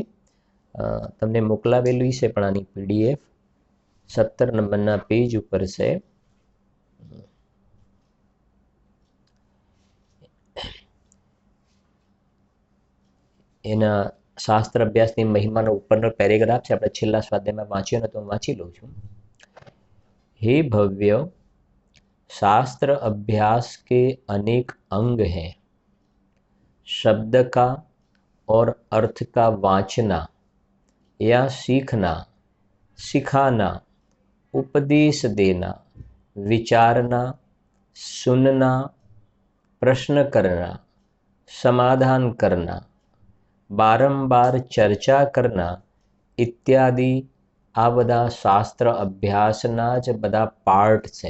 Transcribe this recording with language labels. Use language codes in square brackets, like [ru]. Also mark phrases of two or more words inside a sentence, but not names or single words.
[gu] તમને મોકલાવેલું છે પણ આની પીડીએફ 17 નંબરના પેજ ઉપર છે। એના શાસ્ત્ર અભ્યાસની મહિમાનો ઉપરનો પેરેગ્રાફ છે, આપણે છેલ્લા સ્વાધ્યાયમાં વાંચ્યો ને તો હું વાંચી લઉં છું। [hi] हे भव्य, शास्त्र अभ्यास के अनेक अंग हैं। शब्द का और अर्थ का वांचना या सीखना, सिखाना, उपदेश देना, विचारना, सुनना, प्रश्न करना, समाधान करना, बारंबार चर्चा करना इत्यादि [gu] આ બધા શાસ્ત્ર અભ્યાસના જ બધા પાર્ટ છે।